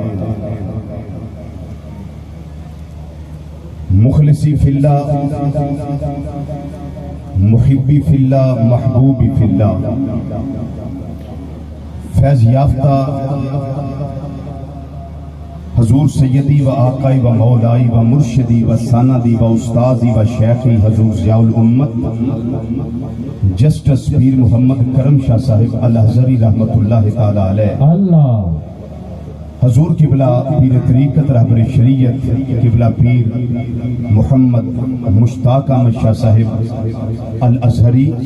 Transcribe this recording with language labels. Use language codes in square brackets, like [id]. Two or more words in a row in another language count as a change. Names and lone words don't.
[ar] مخلصی فی اللہ، محبی فی اللہ، محبوبی فی اللہ، [ur] فیض یافتہ حضور [ar] سیدی و آقائی و مولائی و مرشدی و سندی و استاذی و شیخی [ur] حضور ضیاء الامت جسٹس پیر محمد کرم شاہ صاحب الازہری رحمت اللہ تعالی علیہ، حضور قبلہ پیر طریقت رہبر شریعت قبلہ پیر محمد مشتاق احمد شاہ صاحب الازہری،